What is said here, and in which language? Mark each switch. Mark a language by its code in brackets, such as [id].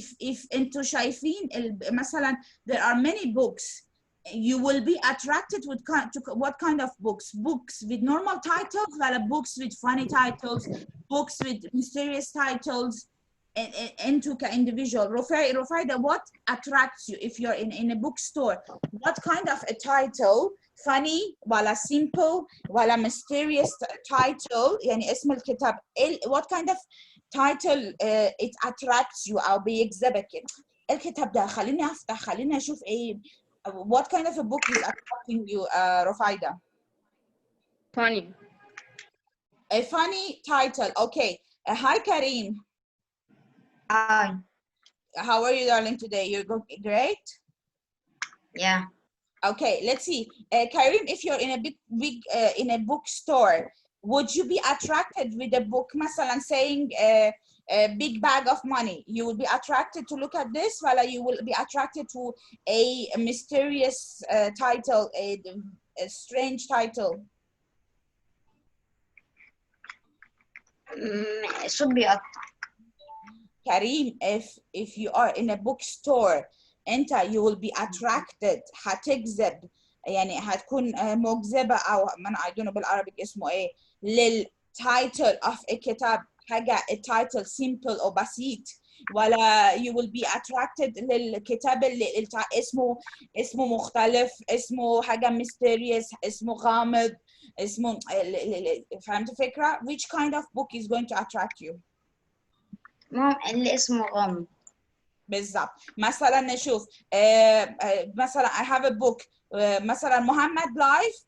[en] If [ar] انتوا شايفين مثلا [en] there are many books, you will be attracted with what kind of books? Books with normal titles [ar] ولا [en] books with funny titles, books with mysterious titles, into individual. Rufaida, what attracts you if you're in a bookstore? What kind of a title? Funny [ar] ولا [en] simple ولا mysterious title [ar] يعني اسم الكتاب. [en] What kind of title it attracts you [ar] أو بيجذبك؟ الكتاب ده خليني أفتح خليني أشوف إيه. [en] What kind of a book is attracting you, Rufaida? Funny. A funny title. Okay. Hi, Karim. Hi. How are you, darling, today? You're great? Yeah. Okay, let's see. Karim, if you're in a big in a bookstore, would you be attracted with a book, [ar] مثلا [en] saying a big bag of money? You would be attracted to look at this, while you will be attracted to a mysterious title, a strange title? It should be up. Karim, if you are in a bookstore, you will be attracted. [ar] هتجذب يعني هتكون مجذبة أو من [en] I don't know [ar] بالعربي اسمه إيه لل [en] title of a [ar] كتاب حاجة [en] a title simple [ar] أو بسيط ولا [en] you will be attracted [ar] للكتاب اللي اسمه مختلف اسمه حاجة mysterious اسمه غامض اسمه فهمت الفكرة؟ [en] Which kind of book is going to attract you? [ar] مام اللي اسمه غامض. بالظبط. مثلا نشوف مثلا [en] I have a book مثلا Muhammad life.